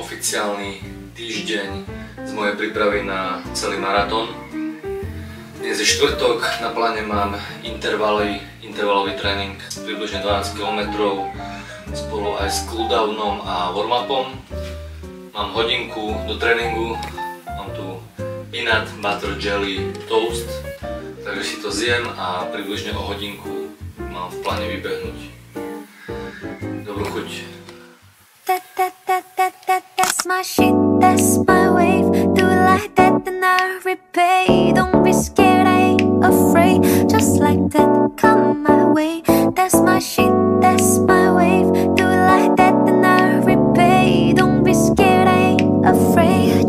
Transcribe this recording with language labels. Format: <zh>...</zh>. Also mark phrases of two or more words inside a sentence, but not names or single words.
<sk>oficiálny týždeň z mojej prípravy na celý maratón. Dnes je štvrtok, na pláne mám intervalový tréning približne 12 km spolu aj s cooldownom a warm-upom. Mám hodinku do tréningu, mám tu</sk> <en>peanut butter jelly toast,</en> <sk>takže si to zjem a približne o hodinku mám v pláne vybehnúť. Dobrú chuť.</sk> <en>That's my shit, that's my wave. Do it like that, then I repay. Don't be scared, I ain't afraid. Just like that, come my way. That's my shit, that's my wave. Do it like that, then I repay. Don't be scared, I ain't afraid.</en>